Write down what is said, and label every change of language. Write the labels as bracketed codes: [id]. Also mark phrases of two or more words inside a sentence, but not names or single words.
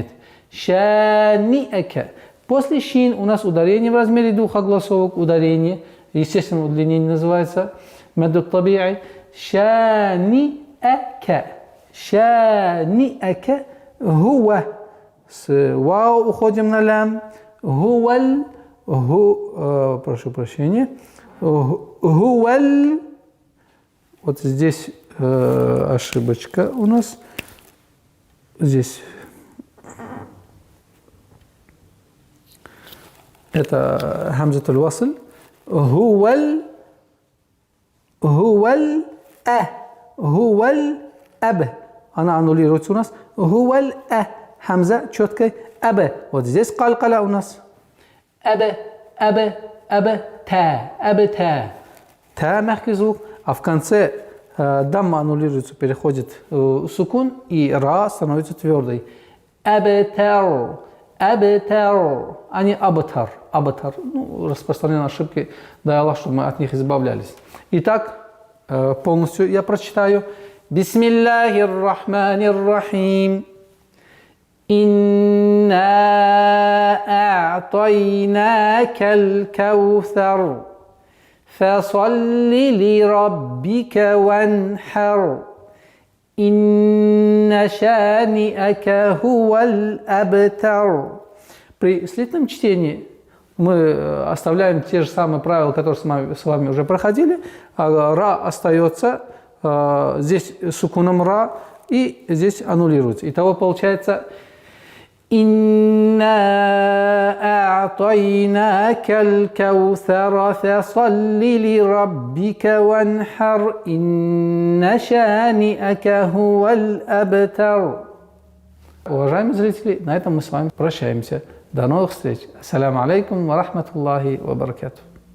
[ar] شا ني أك. [ru] После шин у нас ударение в размере двух огласовок. Ударение, естественное удлинение называется [ar] مد طبيعي. شا ني أك. شا ني أك. [ru] Хуа. С вау уходим на лям. Хуал. Прошу прощения. Хуал. Вот здесь ошибочка у нас. Здесь. Это [ar] همزة الوصل. هوال. هوال. [ru] Хуал. Аб. Она аннулируется у нас. Хуал. Хамза четкая. Аб. Вот здесь калькала у нас. [ar] أب. أب. أب. تا. أب. [ru] Та. Та мягкий звук. А в конце дамма аннулируется, переходит сукун, и ра становится твердой. [ar] أبتر. أبتر. [ru] А не абатар. Абатар. Ну, распространенные ошибки. Дай Аллах, чтобы мы от них избавлялись. Итак, полностью я прочитаю. [ar] بسم الله الرحمن الرحيم. إنا أعطيناك الكوثر. فصل لربك وانحر. إن شانئك هو الأبتر. [ru] При слитном чтении мы оставляем те же самые правила, которые с вами уже проходили. Ра остается здесь сукуном ра, и здесь аннулируется. Итого получается [ar] «إنا أعطيناك الكوثر فصل لربك وانحر إن شانئك هو الأبتر». [ru] Уважаемые зрители, на этом мы с вами прощаемся. До новых встреч. [ar] السلام عليكم ورحمة الله وبركاته.